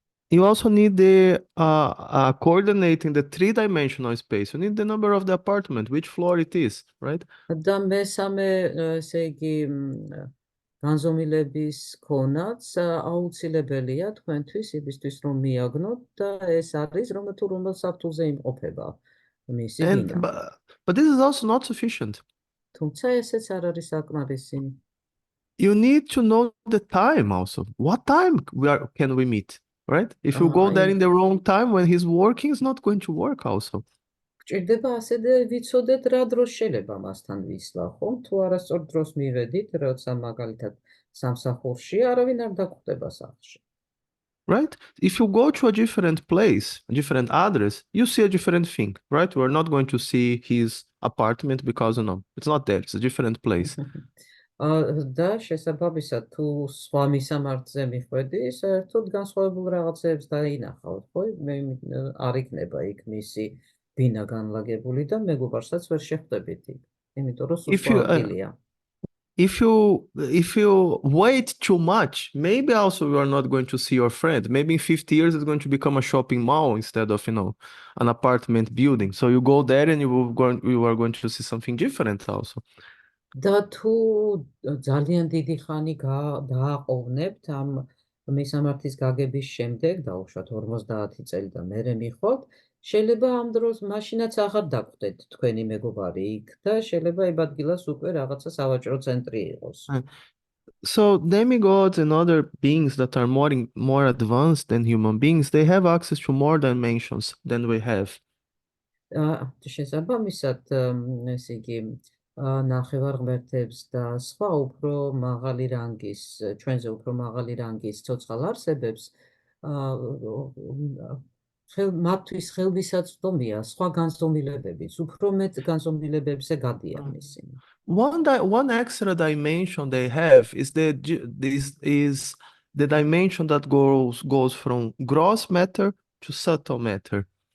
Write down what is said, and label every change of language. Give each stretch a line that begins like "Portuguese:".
English: You also need the coordinate in the 3-dimensional space. You need the number of the apartment, which floor it is, right?
Georgian: და მესამე, ესე იგი, განზომილების ქონაც აუცილებელია თქვენთვის იმისთვის, რომ მიაგნოთ და ეს არის, რომ თუ რომელ საფთულზე იმყოფება მისი ბინა.
English: But this is also not sufficient.
Georgian: თუმცა ესეც არ არის საკმარისი.
English: You need to know the time also. What time can we meet? Right? If you go there in the wrong time when he's working, it's not going to work also.
Georgian: გჭირდება ასევე ვიცოდეთ რა დროს შეიძლება მასთან ვისვლა, ხომ? თუ არასწორ დროს მივედით, როცა მაგალითად სამსახურში, არავინ არ დაგხვდება სახლში.
English: Right? If you go to a different place, a different address, you see a different thing, right? We're not going to see his apartment because it's not there, it's a different place.
Georgian: და შესაბამისად თუ სხვა მისამართზე მიხვედი, საერთოდ განსხვავებულ რაღაცებს დაინახავთ, ხო? მე არ იქნება იქ მისი ბინა განლაგებული და მეგობარსაც ვერ შეხვდებით იქ. იმიტომ რომ სხვა ადგილია.
English: If you wait too much, maybe also you are not going to see your friend. Maybe in 50 years it's going to become a shopping mall instead of, an apartment building. So you go there and you are going to see something different also.
Georgian: და თუ ძალიან დიდი ხანი დააყოვნებთ ამ მისამართის გაგების შემდეგ, დაუშვათ 50 წელი და მერე მიხვალთ, შეიძლება ამ დროს მაშინაც აღარ დაგვდეთ თქვენი მეგობარი იქ და შეიძლება იმ ადგილას უკვე რაღაცა სავაჭრო ცენტრი იყოს.
English: So demigods and other beings that are more advanced than human beings, they have access to more dimensions than we have.
Georgian: შესაბამისად, ესე იგი ნახევარ ღმერთებს და სხვა უფრო მაღალი რანგის, ჩვენზე უფრო მაღალი რანგის ცოცხალ არსებებს მათთვის ხელმისაწვდომია სხვა განზომილებებიც, უფრო მეტ განზომილებებზე გადიან ისინი.
English: One extra dimension they have is the dimension that goes from gross matter to subtle matter.